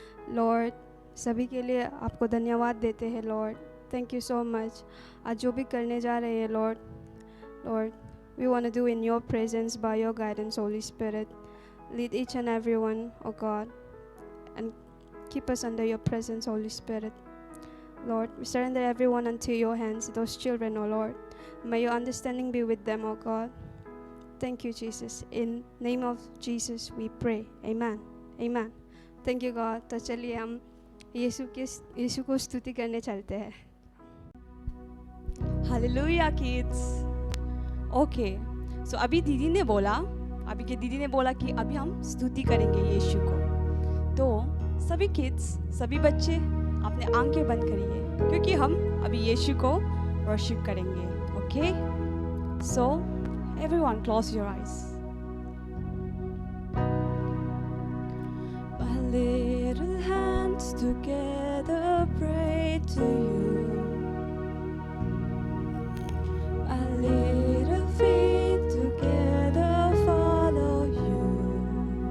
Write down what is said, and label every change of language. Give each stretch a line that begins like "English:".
Hindi: Lord, सभी के लिए आपको धन्यवाद देते हैं Lord.
English: Thank you so much.
Hindi: आज जो भी करने जा रहे हैं
English: Lord, we want to do in your presence by your guidance Holy Spirit. Lead each and everyone O God and keep us under your presence, Holy Spirit. Lord, we surrender everyone unto your hands, those children, O Lord. May your understanding be with them, O God. Thank you, Jesus. In name of Jesus we pray. Amen. Amen. Thank you, God.
Hindi: तो चलिए हम यीशु को स्तुति करने चलते हैं।
English: Hallelujah, kids. Okay.
Hindi: So अभी दीदी ने बोला कि अभी हम स्तुति करेंगे यीशु को। तो सभी किड्स, सभी बच्चे अपने आंखें बंद करिए क्योंकि हम अभी यीशु को वर्शिप करेंगे।
English: Okay? So everyone close your eyes. My little hands together pray to you. My little feet together follow you.